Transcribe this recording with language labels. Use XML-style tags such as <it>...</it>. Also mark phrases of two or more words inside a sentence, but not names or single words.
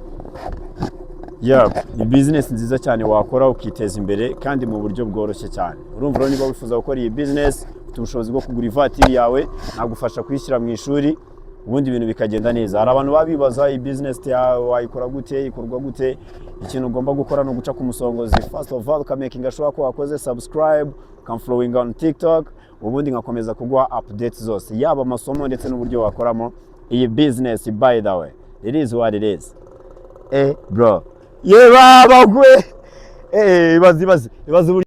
<rw>Ni business nziza cyane wakora ukiteza imbere kandi mu buryo bworoshye cyane. Urumva rero niba wifuza gukora iyi business, ufite ubushobozi bwo kugura ivatiri yawe, nagufasha kuyishyira mu ishuri, ubundi ibintu bikagenda neza. Hari abantu babibaza iyi business yawe wayikora gute, ikorwa gute. Ikintu ugomba gukora no guca ku Musongozi.</rw> <en>First of all,</en> <rw>ukamakinga sure ko wakoze subscribe,</rw> <en>following on TikTok,</en> <rw>ubundi ngakomeza kuguha updates zose, yaba amasomo ndetse n'uburyo wakoramo iyi business.</rw> <en>By the way, it is what it is. Bro, baba gwe, ibazi</en>